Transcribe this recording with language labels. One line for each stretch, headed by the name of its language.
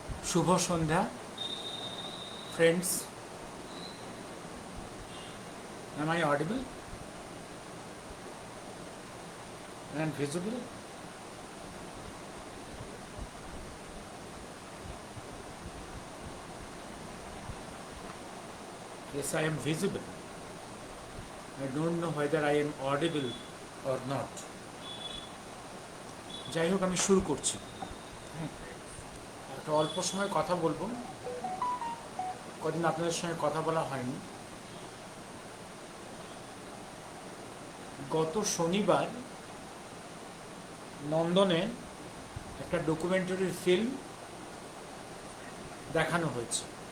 Bangla: Shubho Sandhya friends.
English: Am I audible and visible? Yes, I am visible. I don't know whether I am audible or not.
Bangla: যাই হোক, আমি শুরু করছি। একটা অল্প সময় কথা বলবো, কদিন আপনাদের সঙ্গে কথা বলা হয়নি। গত শনিবার লন্ডনে একটা ডকুমেন্টারি ফিল্ম দেখানো হয়েছে।